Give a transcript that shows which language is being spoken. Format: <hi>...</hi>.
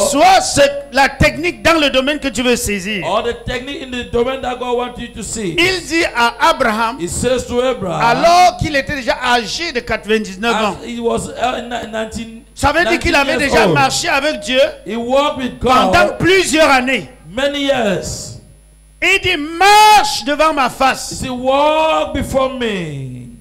<fr>soit la technique dans le domaine que tu veux saisir.</fr> <en>or the technique in the domain that God wants you to see.</en> <fr>Il dit à Abraham,</fr> <en>He says to Abraham,</en> <fr>alors qu'il était déjà âgé de 99 ans,</fr> <en>as he was 19,</en> <fr>ça veut dire qu'il</fr> <en>19</en> <fr>avait</fr> <en>years</en> <fr>déjà</fr> <en>old.</en> <fr>marché avec Dieu</fr> <en>He walked with</en> <fr>pendant</fr> <en>God</en> <fr>plusieurs années.</fr> <en>many years.</en> <fr>Et il dit, marche devant ma</fr> <en>He</en> <fr>face.</fr> <en>said, walk before me.</en>